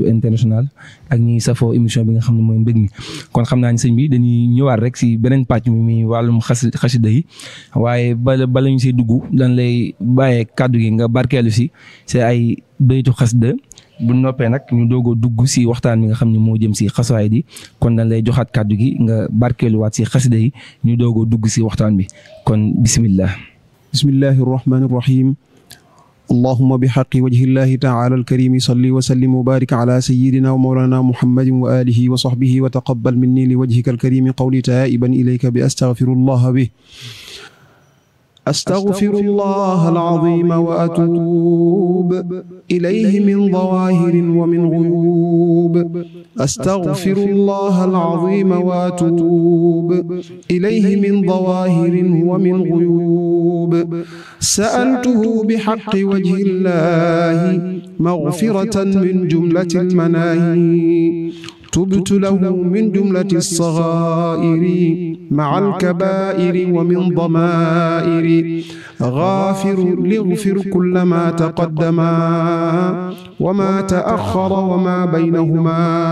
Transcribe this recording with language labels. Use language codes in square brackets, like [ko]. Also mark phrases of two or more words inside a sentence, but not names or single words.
[wo] International ak ñi safoo émission bi nga xam ne mooy mbég mi kon xam naa ni sëñ bi dañuy ñëwaat rek si beneen pàcc mi muy wàllum xasida yi waaye bala ñu siy dugg dañ lay bàyyee kàddu gi nga barkeelu si ay baytu xasida bu noppee nag ñu doog a dugg si waxtaan bi nga xam ne moo jëm si xasaay di kon dañ lay joxaat kàddu gi nga barkeeluwaat si xasida yi ñu doog a dugg si waxtaan bi kon bismillah [ar] بسم الله الرحمن الرحيم اللهم بحق وجه الله تعالى الكريم صل وسلم وبارك على سيدنا ومولانا محمد وعلى آله وصحبه وتقبل مني لوجهك الكريم قولي طيبا إليك بأستغفر الله به أستغفر الله العظيم وأتوب إليه من ظواهر ومن غيوب أستغفر الله العظيم وأتوب إليه من ظواهر ومن غيوب سألته بحق وجه الله مغفرة من جملة المناهي تبت له من جملة الصغائر مع الكبائر ومن ضمائر غافر ليغفر كل ما تقدم وما تأخر وما بينهما